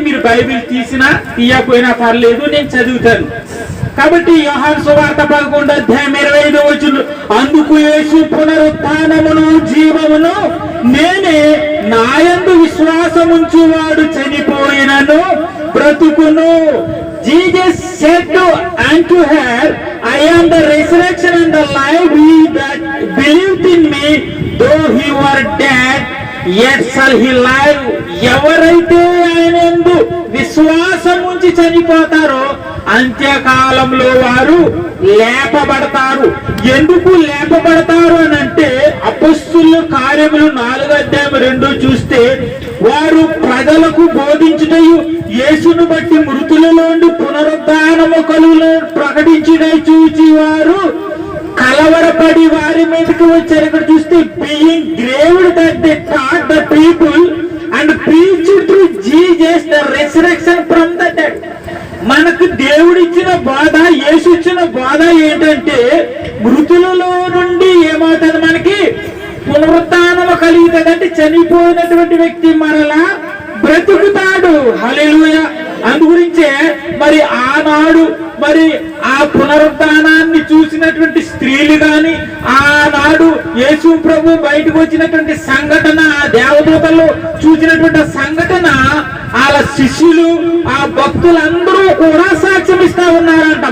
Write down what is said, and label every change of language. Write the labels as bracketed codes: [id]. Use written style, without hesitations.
[te] మీరు బైబిల్ తీసినా తీయకపోయినా పర్లేదు, నేను చదువుతాను. కాబట్టి యోహాను సువార్త 11వ అధ్యాయం 25వ వచనం, అందుకు యేసు పునరుత్థానమును జీవమును నేనే, నాయందు విశ్వాసముంచువాడు చనిపోయినను బ్రతుకును. [en] Jesus said unto her, I am the resurrection and the life. He that believed in me, though he were dead, yet shall he live. [te] ఎవరైతే ఆయనందు విశ్వాసం ఉంచి చనిపోతారో అంత్యకాలంలో వారు లేపబడతారు. ఎందుకు లేపబడతారు అని అంటే, అపొస్తలుల కార్యములు 4వ అధ్యాయం 2 చూస్తే, వారు ప్రజలకు బోధించుటయు యేసును బట్టి మృతులలోండి పునరుద్ధానము కలుగును ప్రకటించుటై చూచి వారు కలవరపడి వారి మీదకి వచ్చారు. ఇక్కడ చూస్తే [en] being grieved that they taught the people and preached through Jesus the resurrection from the dead. [te] మనకు దేవుడిచ్చిన బాధ, యేసు ఇచ్చిన బాధ ఏంటంటే, మృతులలో నుండి ఏమవుతుంది? మనకి పునరుత్థానము కలుగుతుంది. అంటే చనిపోయినటువంటి వ్యక్తి మరలా బ్రతుకుతాడు. హల్లెలూయా. అందుగురించే మరి ఆనాడు మరి ఆ పునరుత్థానాన్ని చూసినటువంటి స్త్రీలు గాని, ఆనాడు యేసు ప్రభు బయటకు వచ్చినటువంటి సంఘటన, ఆ దేవదూతలు చూసినటువంటి సంఘటన, వాళ్ళ శిష్యులు, ఆ భక్తులందరూ కూడా సాక్ష్యం ఇస్తా ఉన్నారంట.